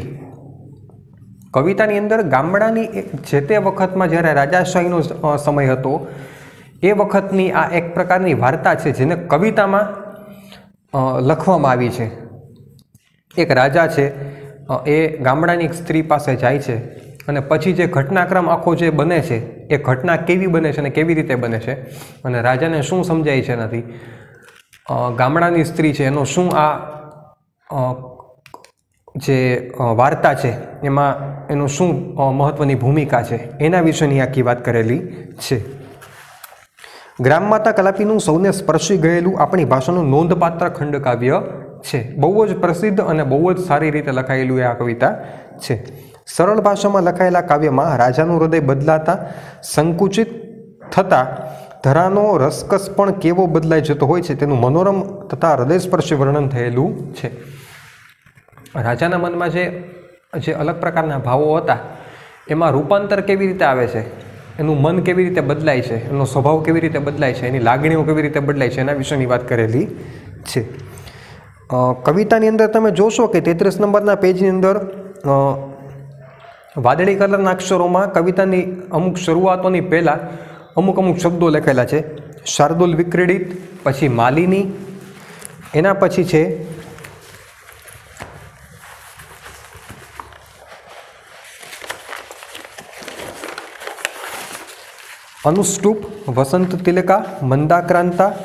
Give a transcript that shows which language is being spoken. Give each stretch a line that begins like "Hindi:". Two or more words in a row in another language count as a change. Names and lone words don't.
Gujarati: કવિતાની અંદર ગામડાની જે તે વખતમાં જ્યારે રાજાશાહીનો સમય હતો એ વખતની આ એક પ્રકારની વાર્તા છે જેને કવિતામાં લખવામાં આવી છે। એક રાજા છે એ ગામડાની એક સ્ત્રી પાસે જાય છે અને પછી જે ઘટનાક્રમ આખો જે બને છે એ ઘટના કેવી બને છે અને કેવી રીતે બને છે અને રાજાને શું સમજાય છે એનાથી ગામડાની સ્ત્રી છે એનો શું આ જે વાર્તા હૈ એમાં એનો શું મહત્વની ભૂમિકા હૈ એના વિષયની આખી વાત કરેલી છે। ગ્રામ માતા કલાપીનું સૌને સ્પર્શી ગયેલું આપણી ભાષાનું નોંધપાત્ર ખંડકાવ્ય છે। બહુ જ પ્રસિદ્ધ અને બહુ જ સારી રીતે લખાયેલું આ કવિતા છે। સરલ ભાષામાં લખાયેલા કાવ્યમાં રાજાનું હૃદય બદલાતા સંકુચિત થતા ધરાનો રસકસ પણ કેવો બદલાઈ જતો હોય છે તેનું મનોરમ તથા હૃદયસ્પર્શી વર્ણન થયેલું છે। રાજાના મન મેં જે અલગ પ્રકારના ભાવો હતા એમાં રૂપાંતર કેવી રીતે આવે છે, એનું મન કેવી રીતે બદલાય છે, એનો સ્વભાવ કેવી રીતે બદલાય છે, એની લાગણીઓ કેવી રીતે બદલાય છે એના વિષયની વાત કરેલી છે। કવિતાની અંદર તમે જોશો કે 33 નંબરના પેજની અંદર વાદળી કલરના અક્ષરોમાં કવિતાની અમુક શરૂઆતોની પહેલા અમુક અમુક શબ્દો લખેલા છે। શાર્દૂલ વિક્રીડિત, પછી માલિની, એના પછી છે અનુષ્ટુપ, વસંત તિલકા, મંદાક્રાંતા।